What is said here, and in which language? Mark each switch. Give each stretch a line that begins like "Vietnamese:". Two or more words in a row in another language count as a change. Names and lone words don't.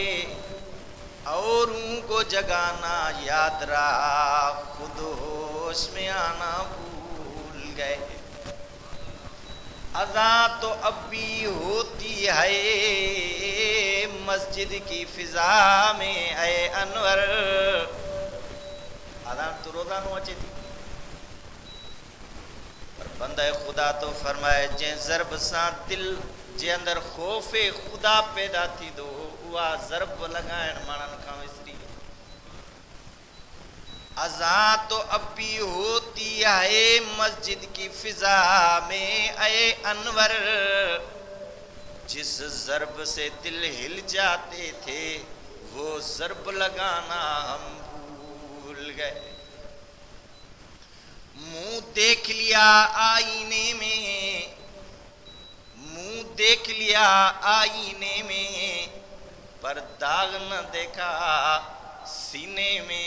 Urdu: اوروں کو جگانا یاد رہا، خود ہوش میں آنا بھول گئے. اذاں تو اب بھی ہوتی ہے مسجد کی فضا میں اے انور.
Sindhi: अज़ान तो रोज़ानो अचे थी, पर बंदे खुदा तो फरमाए जै ज़रब सां दिल जे अंदर खौफ़े खुदा पैदा थी दो उहा ज़रब लगाइण माण्हुनि खां विसरी।
Urdu: اذاں تو اب بھی ہوتی ہے مسجد کی فضا میں اے انور. جس ضرب سے دل ہل جاتے تھے وہ ضرب لگانا ہم بھول گئے. منہ دیکھ لیا آئینے میں، منہ دیکھ لیا آئینے میں، پر داغ نہ دیکھا سینے میں.